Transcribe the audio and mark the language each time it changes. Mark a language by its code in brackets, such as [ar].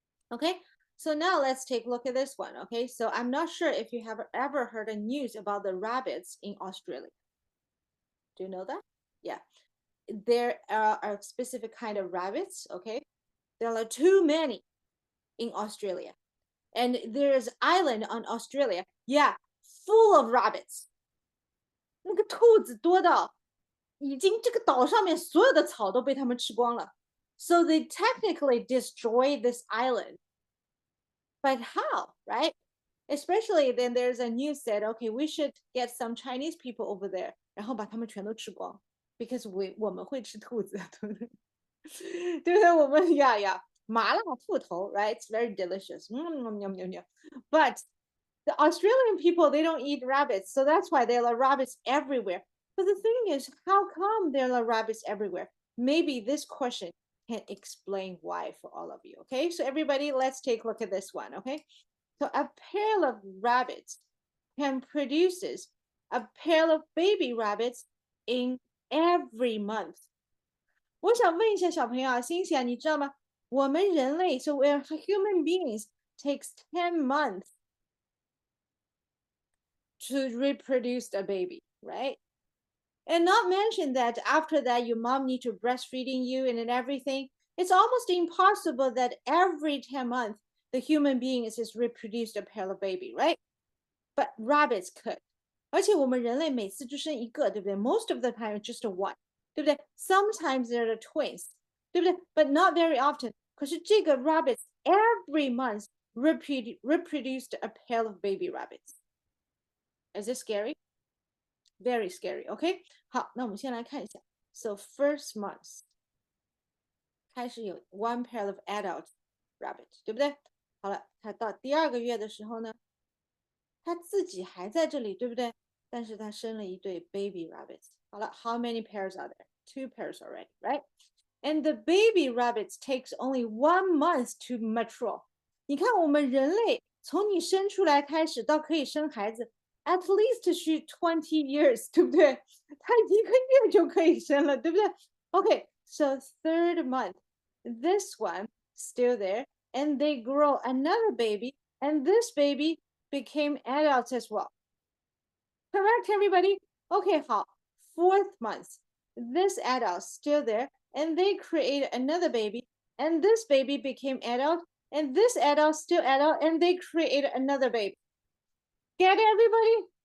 [en] Okay, so now let's take a look at this one. Okay, so I'm not sure if you have ever heard a news about the rabbits in Australia. Do you know that? Yeah, there are a specific kind of rabbits. Okay, there are too many in Australia, and there's island on Australia. Yeah, full of rabbits. [zh] 那个兔子多到已经这个岛上面所有的草都被他们吃光了。 [en] So they technically destroyed this island. But how, right? Especially then there's a news said, okay, we should get some Chinese people over there, [zh] 然后把他们全都吃光 [en] because [zh] 我们会吃兔子，对不对？对不对？我们麻辣兔头, [en] right? It's very delicious. But the Australian people, they don't eat rabbits, so that's why there are rabbits everywhere. But the thing is, how come there are rabbits everywhere? Maybe this question can explain why for all of you, okay? So everybody, let's take a look at this one, okay? So a pair of rabbits can produce a pair of baby rabbits in every month. [zh] 我想问一下小朋友啊，欣喜啊，你知道吗？我们人类 [en] so we're human beings, takes 10 months to reproduce a baby, right? And not mention that after that, your mom need to breastfeeding you and then everything. It's almost impossible that every 10 months, the human being is just reproduced a pair of baby, right? But rabbits could. [zh] 而且我们人类每次就生一个，对不对？ [en] Most of the time just one， [zh] 对不对？ [en] Sometimes they're the twins， 对不对？ But not very often. [zh] 可是这个 [en] rabbits every month reproduced a pair of baby rabbits. Is it scary? Very scary. [zh] OK， 好，那我们先来看一下。 [en] So first month [zh] 开始有 [en] one pair of adult rabbit， [zh] 对不对？好了，它到第2个月的时候呢，它自己还在这里，对不对？但是它生了一对 [en] baby rabbits。 [zh] 好了 [en] ，how many pairs are there? 2 pairs already, right? And the baby rabbits takes only 1 month to mature. [zh] 你看我们人类从你生出来开始到可以生孩子 ， [en] at least [zh] 是20 [en] years， [zh] 对不对？它1个月就可以生了，对不对 [en] ？Okay, so 3rd month, this one still there, and they grow another baby, and this baby became adults as well. Correct, everybody? Okay, [zh] 好 [en] 4th month, this adult still there, and they create another baby, and this baby became adult, and this adult still adult, and they create another baby. Get it, everybody?